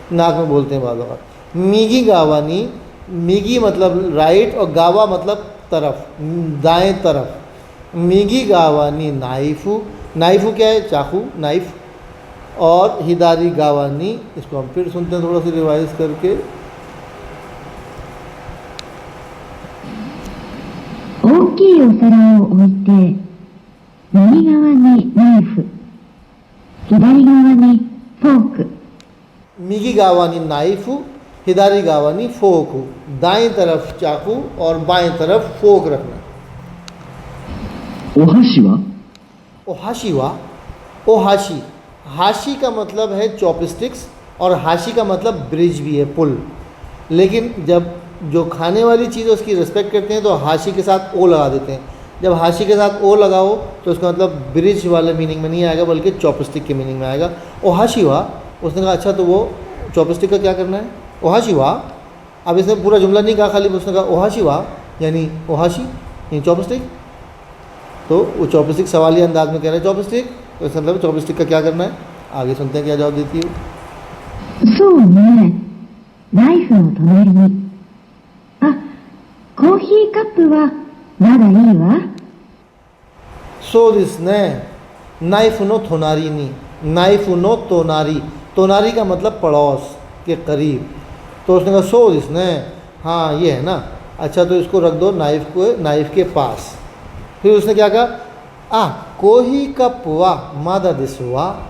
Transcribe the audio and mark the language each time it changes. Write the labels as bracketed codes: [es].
[hi] नाक में बोलते हैं बाद बात। [ja] मिगी गावानी, [hi] मिगी मतलब राइट और गावा मतलब तरफ, दाएं तरफ। [ja] मिगी गावानी नाइफू, [hi] नाइफू क्या है? चाकू, नाइफ। और हिदारी गावानी, इसको हम फिर सुनते हैं थोड़ा सा रिवाइज करके। [ja] 大きいお皿を置いて右側にナイフ、左側にフォーク。 मिगी गावानी नाइफू, हिदारी गावानी फोकू। [hi] दाएं तरफ चाकू और बाएं तरफ फोक रखना। [ja] お箸は ओहाशी वा, ओहाशी। [hi] हाशी का मतलब है चॉपस्टिक्स और हाशी का मतलब ब्रिज भी है, पुल। लेकिन जब जो खाने वाली चीज़ है उसकी रिस्पेक्ट करते हैं तो हाशी के साथ ओ लगा देते हैं। जब हाशी के साथ ओ लगाओ तो उसका मतलब ब्रिज वाले मीनिंग में नहीं आएगा बल्कि चॉपस्टिक के मीनिंग में आएगा। [ja] ओहाशी वा। [hi] उसने कहा अच्छा तो वो चॉपस्टिक का क्या करना है? [ja] ओहाशी वा। [hi] अब इसने पूरा जुमला नहीं कहा, खाली उसने कहा ओहाशी वा, यानी ओहाशी यानी चॉपस्टिक। तो वो चॉपस्टिक सवालिया अंदाज में कह रहे हैं चॉपस्टिक, तो इसका मतलब चॉपस्टिक का क्या करना है। आगे सुनते हैं क्या जवाब देती है। [ja] そうね。ナイフの隣に。あ、コーヒーカップはまだいいわ。 सो दिस ने नाइफ नो थोनारी नी, नाइफ नो तोनारी, [hi] तोनारी का मतलब पड़ोस के करीब। तो उसने कहा [ja] सो दिस ने, [hi] हाँ ये है ना, अच्छा तो इसको रख दो नाइफ के पास। फिर उसने क्या कहा, [ja] कोही कप वा मादा दिस वा।